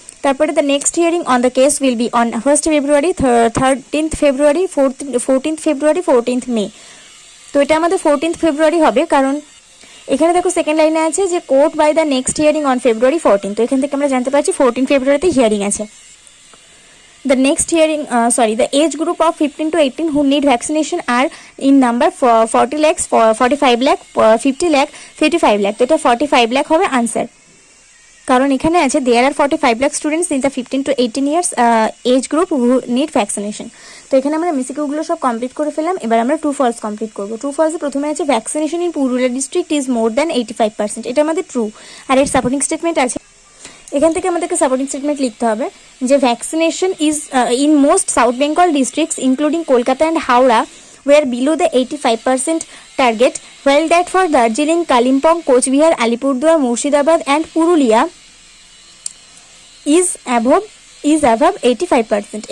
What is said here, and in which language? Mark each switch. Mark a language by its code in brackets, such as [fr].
[en] তারপরে the next hearing on the case will be on 1st February, 13th February, 14th February, 14th May। [bn] তো এটা আমাদের 14th February হবে কারণ এখানে দেখো সেকেন্ড লাইনে আছে যে court [en] By the next hearing on February 14। [bn] তো এখান থেকে আমরা জানতে পারছি 14 February হিয়ারিং আছে। [en] The next hearing, the age group of 15 to 18 who need vaccination are in number 40 lakhs, 45 lakh, 50 lakh, 55 lakh। [bn] তো এটা 45 lakh হবে আনসার কারণ এখানে আছে [en] there are 45 lakh students in the 15 to 18 years age group who need vaccination। [bn] তো এখানে আমরা মিসিকিউগুলো সব কমপ্লিট করে ফেলাম। এবার আমরা ট্রু ফলস কমপ্লিট করবো। ট্রু ফলসে প্রথমে আছে [en] Vaccination in Purulia district is more than 85%। [bn] এটা আমাদের ট্রু। আর এর সাপোর্টিং স্টেটমেন্ট আছে, এখান থেকে আমাদেরকে সাপোর্টিং স্টেটমেন্ট লিখতে হবে যে [en] Vaccination is in most south Bengal districts including Kolkata and Howrah were below the 85% target, while that for Darjeeling, Kalimpong, Cooch Behar, Alipurduar, Murshidabad and Purulia is above 85%।